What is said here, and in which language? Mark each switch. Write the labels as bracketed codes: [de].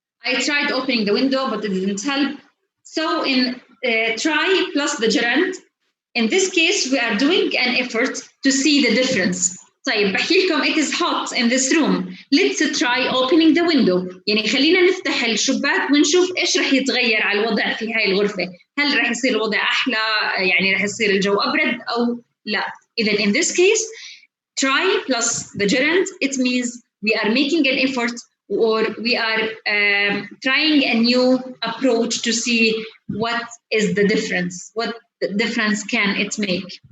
[en] I tried opening the window, but it didn't help. So in try plus the gerund, in this case, we are doing an effort to see the difference. [ar] طيب بحكي لكم [en] it is hot in this room. Let's try opening the window. [ar] يعني خلينا نفتح الشباك ونشوف إيش رح يتغير على الوضع في هاي الغرفة. هل رح يصير الوضع أحلى؟ يعني رح يصير الجو أبرد أو لا. [en] إذا in this case, try plus the gerund, it means we are making an effort or we are trying a new approach to see what is the difference, what the difference can it make.